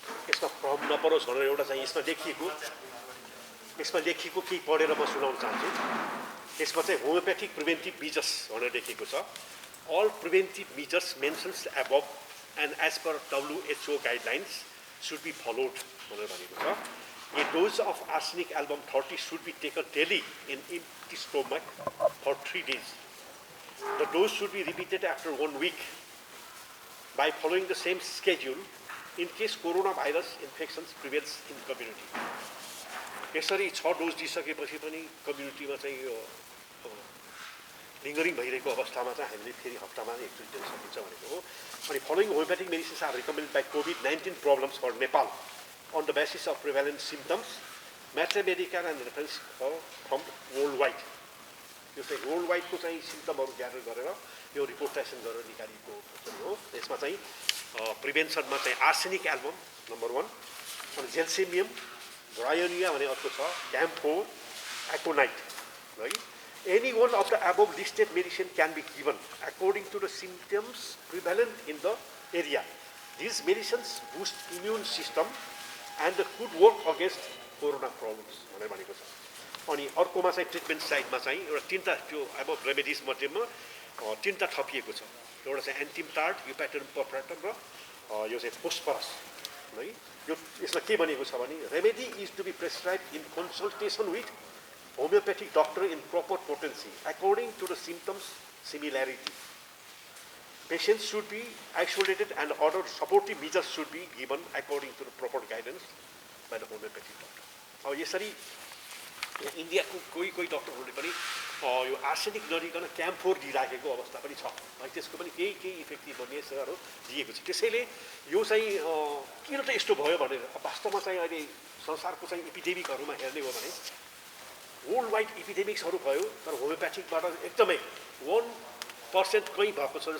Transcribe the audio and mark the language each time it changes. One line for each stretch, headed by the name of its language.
Nepali: यसमा प्रभाव नपरोस् भनेर एउटा चाहिँ यसमा लेखिएको केही पढेर म सुनाउन चाहन्छु। यसमा चाहिँ
English: homeopathic preventive measures
Nepali: भनेर लेखिएको छ।
English: all preventive measures mentions above and as per WHO guidelines should be followed
Nepali: भनेर भनेको छ।
English: A dose of arsenic album 30 should be taken daily in empty stomach for 3 days. The dose should be repeated after 1 week by following the same schedule in case coronavirus infections prevails in the community.
Nepali: यसरी 6 dose दिइसकेपछि पनि कम्युनिटीमा चाहिँ यो lingering भइरहेको अवस्थामा चाहिँ हामीले फेरि हप्तामा एकचोटि दिन सकिन्छ भनेको हो।
English: अनि following homeopathic medicines are recommended by COVID-19 problems for Nepal on the basis of prevalent symptoms, Maitre Medical and reference from worldwide.
Nepali: यो चाहिँ वर्ल्डवाइड को चाहिँ सिम्पटमहरु ग्यादर गरेर यो रिपोर्टेसन गरेर निकालिएको हो। यसमा चाहिँ प्रिभेन्सनमा चाहिँ आर्सेनिक एल्बम नम्बर 1, अनि जेल्सेमियम, ब्रायोनिया भने अर्को छ, क्याम्फोर, एकोनाइट, है।
English: Any one of the above listed medicine can be given according to the symptoms prevalent in the area. These medicines boost immune system and could work against corona problems
Nepali: भनेर भनेको छ। अनि अर्कोमा चाहिँ ट्रिटमेन्ट साइडमा चाहिँ एउटा तीनटा त्यो अब रेमेडिज मध्येमा तीनटा थपिएको छ। एउटा चाहिँ एन्टिमटार्ड, युपेटरम पर्परेटम र यो चाहिँ फोस्फरस, है। यो यसमा के भनेको छ भने
English: Remedy is to be prescribe in consultation with homeopathic doctor in proper potency according to the symptoms similarity. Patients should be isolated and other supportive measures should be given according to the proper guidance by the homeopathic doctor.
Nepali: अब यसरी इन्डियाको कोही डक्टरहरूले पनि यो arsenic नदिकन क्याम्फोर दिइराखेको अवस्था पनि छ, है। त्यसको पनि केही इफेक्टिभ बनिएसहरू दिएको छ। त्यसैले यो चाहिँ किन त यस्तो भयो भनेर वास्तवमा चाहिँ अहिले संसारको चाहिँ एपिडेमिकहरूमा हेर्ने हो भने वर्ल्ड वाइड एपिडेमिक्सहरू भयो, तर होमियोप्याथिकबाट एकदमै 1% कहीँ भएको छ।